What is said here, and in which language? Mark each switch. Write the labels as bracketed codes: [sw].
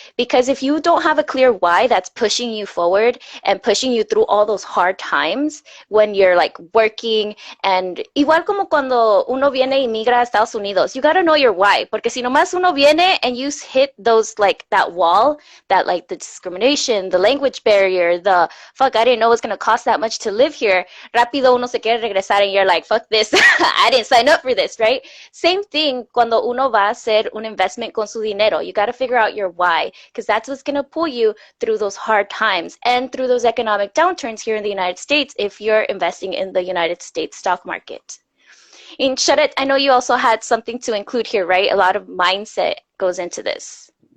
[en] Because if you don't have a clear why that's pushing you forward and pushing you through all those hard times when you're like working, and [es] igual como cuando uno viene y migra a Estados Unidos, [en] you got to know your why. [es] Porque si nomás uno viene [en] and you hit those like that wall, that like the discrimination, the language barrier, the fuck, I didn't know it was going to cost that much to live here, [es] rápido uno se quiere regresar [en] and you're like, fuck this, I didn't sign up for this, right? Same thing [es] cuando uno va a hacer un investment con su dinero. [en] You got to figure out your why, because that's what's going to pull you through those hard times and through those economic downturns here in the United States if you're investing in the United States stock market. In Sharet, I know you also had something to include here, right? A lot of mindset goes into this.